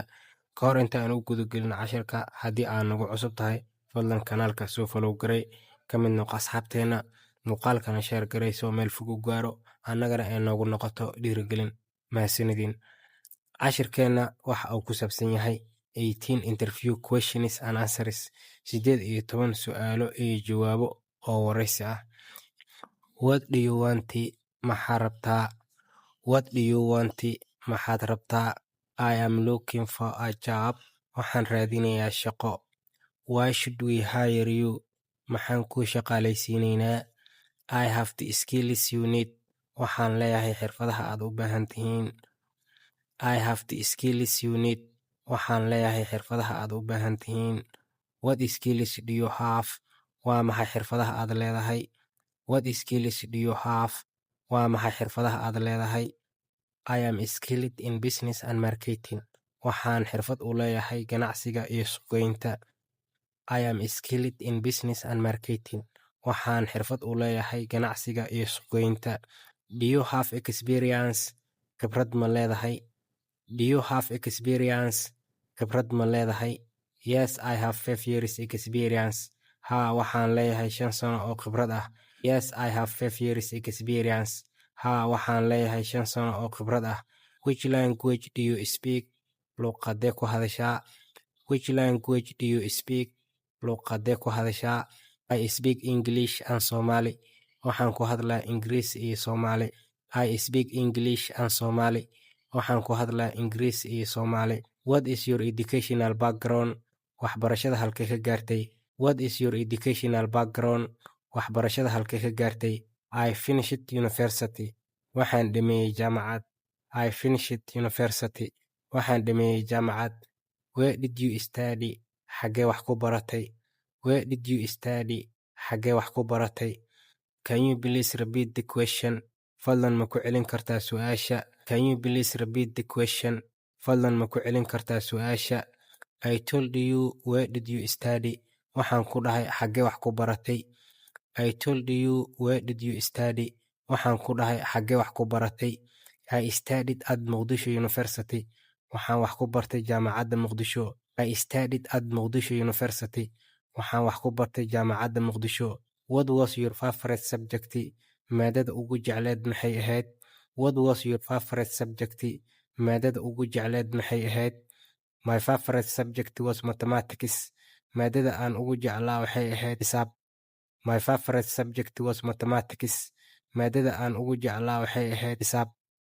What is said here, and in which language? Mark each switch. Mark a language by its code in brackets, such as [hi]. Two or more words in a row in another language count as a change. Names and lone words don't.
[so] Ka hor inta aan u gudagelin casharka, haddii aad nagu cusub tahay, fadlan kanaalka soo follow garay, ka mid noqo asxaabteena, muuqaalkana share garay soo meel fog u gaaro, annagana ay noogu noqoto dhiirigelin. Mahadsanidin. Cashirkeena waxa uu ku saabsan yahay 18 [en] interview questions and answers, [so] 18 su'aalo iyo jawaabo oo wareysi ah. [en] What do you want? [so] Maxaad rabtaa? [en] What do you want? [so] Maxaad rabtaa? [en] I am looking for a job. [so] Waxaan raadinayaa shaqo. [en] Why should we hire you? [so] Maxaan kuu shaqaalaysiinaynaa? [en] I have the skills you need. [so] Waxaan leeyahay xirfadaha aad u baahan tihiin. [en] I have the skills you need. [so] Waxaan leeyahay xirfadaha aad u baahan tihiin. [en] What skills do you have? [so] Waa maxay xirfadaha aad leedahay? [en] What skills do you have? [so] Waa maxay xirfadaha aad leedahay? [en] I am skilled in business and marketing. [so] Waxaan xirfad u leeyahay ganacsiga iyo suuqgeynta. [en] I am skilled in business and marketing. [so] Waxaan xirfad u leeyahay ganacsiga iyo suuqgeynta. [en] Do you have experience? [so] Khibrad ma leedahay? [en] Do you have experience? [so] Khibrad ma leedahay? [en] Yes, I have 5 years experience. [so] Haa, waxaan leeyahay 5 sano oo khibrad ah. [en] Yes, I have 5 years experience. [so] Haa, waxaan leeyahay 5 sano oo khibrad ah. [en] Which language do you speak? [so] Luqadee ku hadashaa? [en] Which language do you speak? [so] Luqadee ku hadashaa? [en] I speak English and Somali. [so] Waxaan ku hadlaa Ingiriis iyo Soomaali. [en] I speak English and Somali. [so] Waxaan ku hadlaa Ingiriis iyo Soomaali. [en] What is your educational background? [so] Waxbarashada halkee ka gaartay? [en] What is your educational background? [so] Waxbarashada halkee ka gaartay? [en] I finished university. [so] Waxaan dhameeyay jaamacad. [en] I finished university. [so] Waxaan dhameeyay jaamacad. [en] Where did you study? [so] Xagee wax ku baratay? [en] Where did you study? [so] Xagee wax ku baratay? [en] Can you please repeat the question? [so] Fadlan ma ku celin kartaa su'aasha? [en] Can you please repeat the question? [so] Fadlan ma ku celin kartaa su'aasha? [en] I told you, where did you study? [so] Waxaan ku dhahay xagee wax ku baratay? [en] I told you, where did you study? [so] Waxaan ku dhahay xagee wax ku baratay? [en] I studied at Muqdisho University. [so] Waxaan wax ku bartay jaamacadda Muqdisho. [en] I studied at Muqdisho University. [so] Waxaan wax ku bartay jaamacadda Muqdisho. [en] What was your favorite subject? [so] Maadada ugu jecleed maxay ahayd? [en] What was your favorite subject? [so] Maadada ugu jecleed maxay ahayd? [en] My favorite subject was mathematics. [so] Maadada aan ugu jeclaa waxay ahayd xisaab. [en] My favorite subject was mathematics. [so] Maadada aan ugu jeclaa waxay ahayd xisaab.